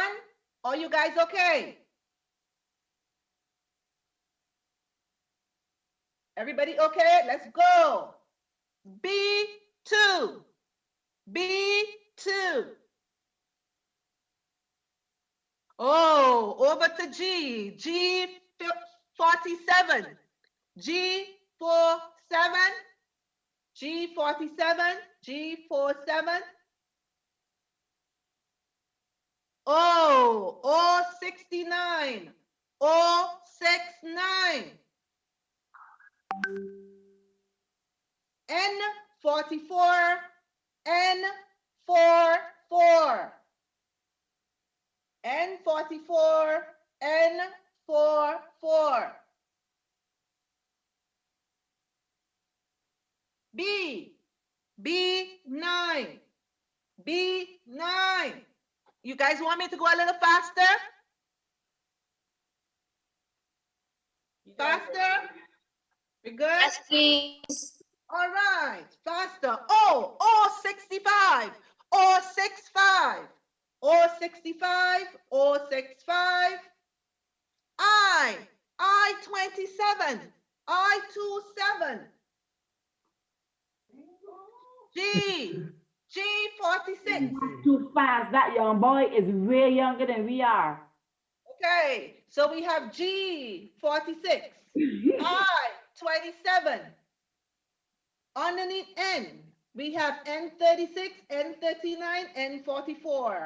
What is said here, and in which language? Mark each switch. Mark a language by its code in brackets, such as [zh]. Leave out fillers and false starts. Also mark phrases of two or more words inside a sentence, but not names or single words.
[en] Are you guys okay? Everybody okay? Let's go. B2. B2. Oh, over to G. G47. G47. G47. G47. Oh, O69. O69. N44. N44. N44. N44. B. B9. B9. You guys want me to go a little faster? Faster? We good? Yes, please. All right, faster. Oh, O65. O65. O65. O65. I27. I27. G. G46. Too fast. That young boy is way younger than we are. Okay, so we have G46. I27. Underneath N, we have N36, N39, N44.